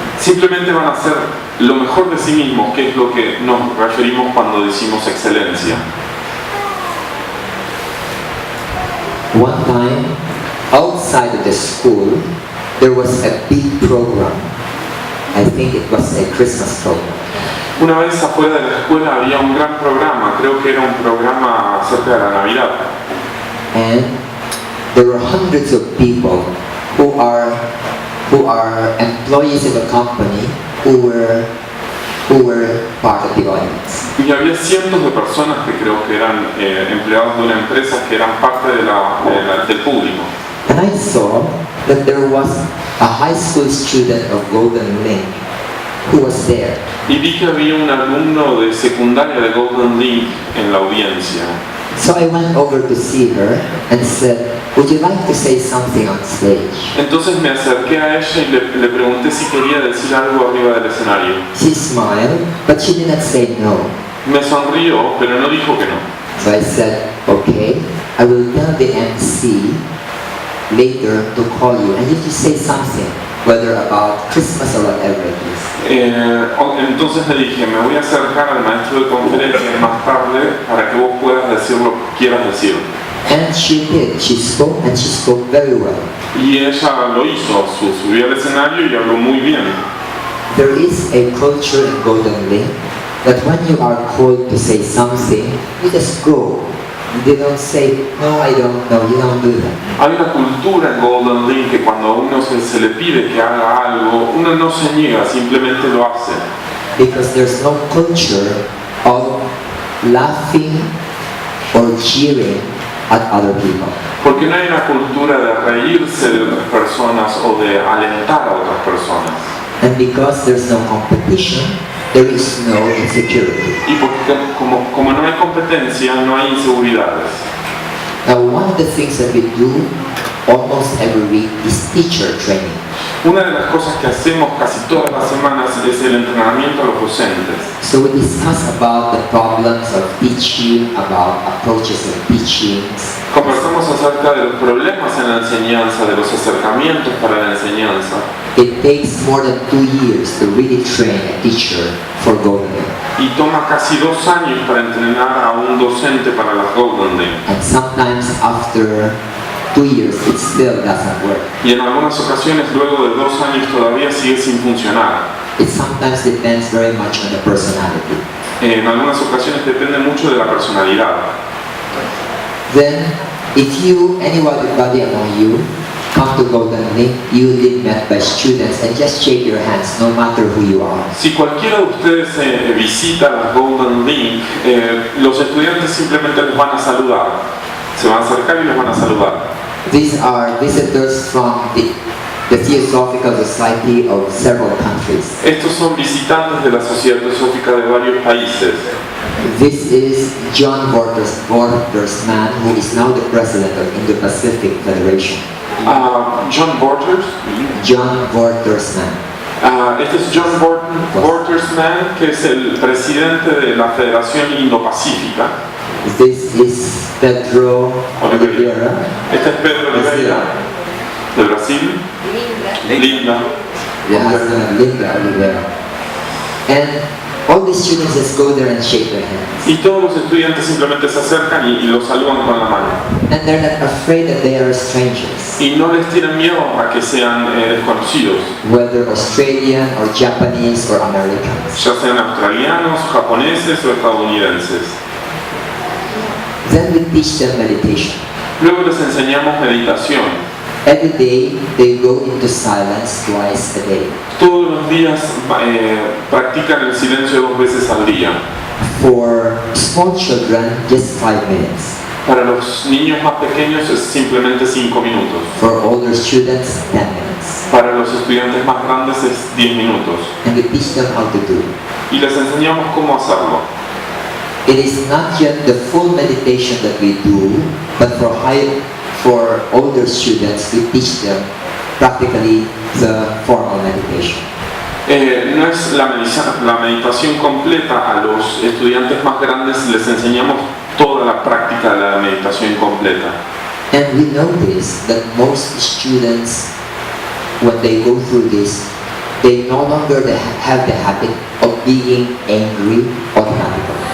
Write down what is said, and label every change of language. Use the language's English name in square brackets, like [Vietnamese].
[Spanish] Simplemente van a hacer lo mejor de sí mismos, que es lo que nos referimos cuando decimos excelencia. [English] One time, outside of the school, there was a big program. I think it was a Christmas program. [Spanish] Una vez afuera de la escuela había un gran programa, creo que era un programa acerca de la Navidad. [English] And there were hundreds of people who are employees of a company who were who were part of the audience. [Spanish] Y había cientos de personas que creo que eran empleados de una empresa que eran parte del público. [English] And I saw that there was a high school student of Golden Link who was there. [Spanish] Y vi que había un alumno de secundaria de Golden Link en la audiencia. [English] So I went over to see her and said, would you like to say something on stage? [Spanish] Entonces me acerqué a ella y le pregunté si quería decir algo arriba del escenario. [English] She smiled, but she did not say no. [Spanish] Me sonrió, pero no dijo que no. [English] So I said, okay, I will tell the MC later to call you and you just say something, whether about Christmas or whatever it is. [Spanish] Entonces le dije, me voy a acercar al maestro de conferencias más tarde para que vos puedas decir lo que quieras decir. [English] And she did. She spoke and she spoke very well. [Spanish] Y ella lo hizo, subió al escenario y habló muy bien. [English] There is a culture in Golden Link that when you are called to say something, you just go. They don't say, no, I don't know, you don't do that. [Spanish] Hay una cultura en Golden Link que cuando a uno se le pide que haga algo, uno no se niega, simplemente lo hace. [English] Because there's no culture of laughing or cheering at other people. [Spanish] Porque no hay una cultura de reírse de otras personas o de alentar a otras personas. [English] And because there's no competition, there is no insecurity. [Spanish] Y porque como no hay competencia, no hay inseguridades. [English] Now, one of the things that we do almost every week is teacher training. [Spanish] Una de las cosas que hacemos casi todas las semanas es el entrenamiento a los docentes. [English] So we discuss about the problems of teaching, about approaches of teachings. [Spanish] Conversamos acerca de los problemas en la enseñanza, de los acercamientos para la enseñanza. [English] It takes more than 2 years to really train a teacher for Golden Link. [Spanish] Y toma casi 2 años para entrenar a un docente para las Golden Link. [English] And sometimes after 2 years it still doesn't work. [Spanish] Y en algunas ocasiones luego de 2 años todavía sigue sin funcionar. [English] It sometimes depends very much on the personality. [Spanish] En algunas ocasiones depende mucho de la personalidad. [English] Then, if anybody among you, come to Golden Link, you will be met by students and just shake your hands, no matter who you are. [Spanish] Si cualquiera de ustedes visita la Golden Link, los estudiantes simplemente les van a saludar. Se van a acercar y les van a saludar. [English] These are visitors from the Teosófico Society of several countries. [Spanish] Estos son visitantes de la Sociedad Teosófica de varios países. [English] This is John Vordersman, who is now the president of Indo-Pacific Federation. John Borders. John Vordersman. [Spanish] Este es John Bordersman, que es el presidente de la Federación Indo-Pacífica. [English] This is Pedro Oliveira. [Spanish] Este es Pedro Oliveira, de Brasil. Linda. [English] The husband of Linda Oliveira. And all the students just go there and shake their hands. [Spanish] Y todos los estudiantes simplemente se acercan y los saludan con la mano. [English] And they're not afraid that they are strangers. [Spanish] Y no les tienen miedo a que sean desconocidos. [English] Whether Australian or Japanese or Americans. [Spanish] Ya sean australianos, japoneses o estadounidenses. [English] Then we teach them meditation. [Spanish] Luego les enseñamos meditación. [English] Every day they go into silence twice a day. [Spanish] Todos los días practican el silencio 2 veces al día. [English] For small children, just 5 minutes. [Spanish] Para los niños más pequeños es simplemente 5 minutos. [English] For older students, 10 minutes. [Spanish] Para los estudiantes más grandes es 10 minutos. [English] And we teach them how to do it. [Spanish] Y les enseñamos cómo hacerlo. [English] It is not yet the full meditation that we do, but for older students, we teach them practically the formal meditation. [Spanish] No es la meditación completa. A los estudiantes más grandes les enseñamos toda la práctica de la meditación completa. [English] And we notice that most students, when they go through this, they no longer have the habit of being angry automatically.